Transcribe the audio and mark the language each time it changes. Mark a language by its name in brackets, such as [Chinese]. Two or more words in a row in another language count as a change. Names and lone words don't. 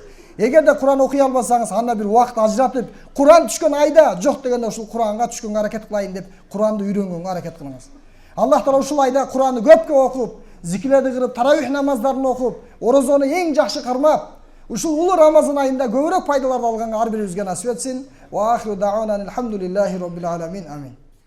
[Kyrgyz] Эгерде Куран окуй албасаңыз, анда бир убакыт ажыратып, Куран түшкөн айда, жок дегенде ушул Куранга түшкөнгө аракет кылайын деп Куранды үйрөнгөнгө аракет кылыңыз. Аллах Таала ушул айда Куранды көпкө окуп, зикирлерди кылып, таравих намаздарын окуп, орозону эң жакшы кармап, ушул улуу Рамазан айында көбүрөөк пайдаларды алганга ар бирибизге насип этсин. [Arabic] وآخر دعوانا الحمد لله رب العالمين. آمين.